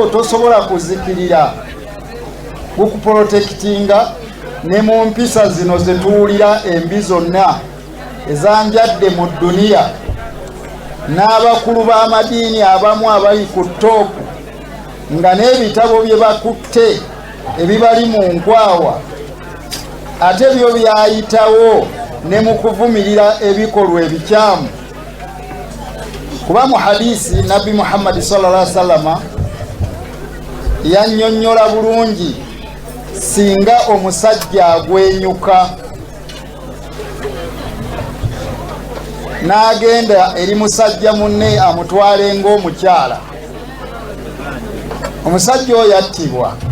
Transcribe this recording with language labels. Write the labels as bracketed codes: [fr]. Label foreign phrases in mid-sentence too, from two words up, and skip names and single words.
[lg] tosobola kuzikirira, gukuprotectinga ne mu mpisa zino zetuwulira embi zonna ezanjadde mu duniya, n'abakulu b'amadiini abamu abali ku toopu nga n'ebitabo bye bakutte ebibali mu nkwawa, ate byo byayitawo ne mu kuvumirira ebikolwa ebikyamu. Kuba mu hadisi Nabbi Muhammad [ar] صلى الله عليه وسلم [lg] yannyonnyola bulungi singa omusajja agwenyuka n'agenda eri musajja munne amutwale ng'omukyala, omusajja oyo yattibwa.